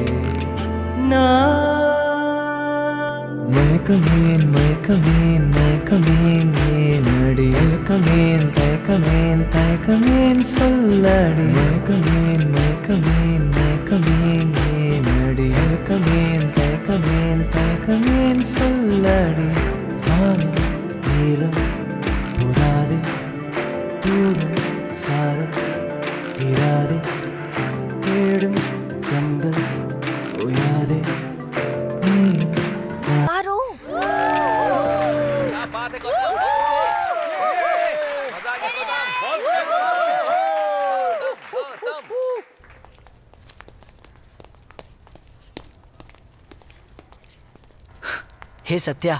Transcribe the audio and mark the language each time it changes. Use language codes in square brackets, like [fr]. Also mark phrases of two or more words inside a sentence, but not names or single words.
[ta] மயக்கமேன் ஏனடி தயக்கமேன் சொல்லடி மயக்கமேன் ஏனடி தயக்கமேன் சொல்லடி. வானம் நீளம் புறாதே தூரம் சாரல் தீராதே தேடும் கண்கள் ஓயாதே நீ [hi] पारो क्या बात है गौतम, मजा आ गया गौतम। हे सत्या,